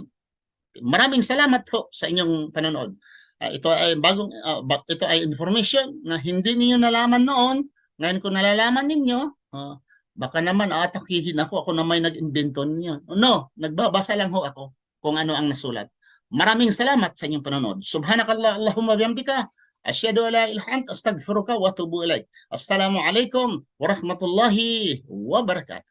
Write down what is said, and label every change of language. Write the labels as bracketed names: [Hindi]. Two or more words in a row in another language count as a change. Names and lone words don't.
[Filipino] Maraming salamat po sa inyong panonood. Ito ay information na hindi niyo nalaman noon. Ngayon ko nalalaman ninyo, baka naman atakihin ako na may nag-invento niyo. No, nagbabasa lang ho ako kung ano ang nasulat. Maraming salamat sa inyong panonood. [Arabic] سبحانك الله، اللهم بحمدك، أشهد أن لا إله إلا أنت، أستغفرك وأتوب إليك. السلام عليكم ورحمة الله وبركاته.